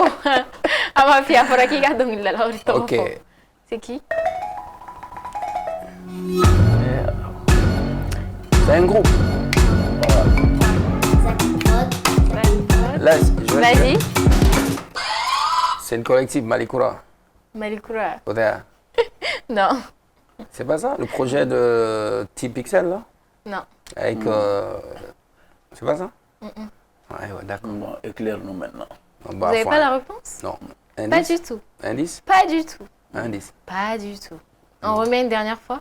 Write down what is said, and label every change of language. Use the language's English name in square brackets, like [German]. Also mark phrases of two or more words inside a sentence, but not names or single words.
[French] Ah, Mafia, pour qui a donné la Ok. C'est qui? C'est un groupe. Là, Vas-y. c'est une collective, Malikoura. Malikoura. Odea. Non. C'est pas ça, le projet de T-Pixel, là? Non. Avec. C'est pas ça? Ouais, d'accord. Non, éclaire-nous maintenant. Bon, Vous bah, n'avez faut pas un- la réponse? Non. Pas Indice? du tout. Indice? Pas du tout. Indice. Pas du tout. On remet une dernière fois?